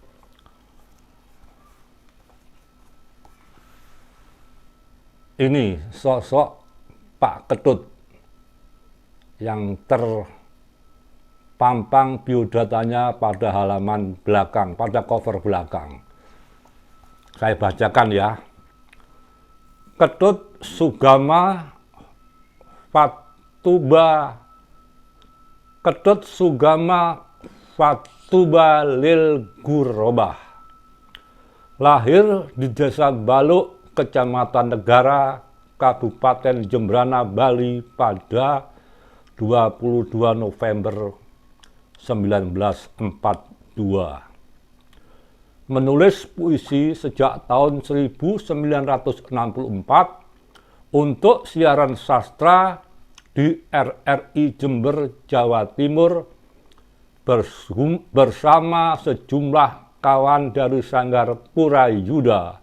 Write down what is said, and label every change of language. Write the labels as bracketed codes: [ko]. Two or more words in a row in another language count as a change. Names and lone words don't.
[id] Ini sosok Pak Ketut yang terpampang biodatanya pada halaman belakang, pada cover belakang. Saya bacakan ya. Ketut Sugama Fatuba. Ketut Sugama Fatuba lil Gurobah. Lahir di Desa Baluk, Kecamatan Negara, Kabupaten Jembrana, Bali pada 22 November 1942. Menulis puisi sejak tahun 1964 untuk siaran sastra di RRI Jember, Jawa Timur bersama sejumlah kawan dari Sanggar Purayuda.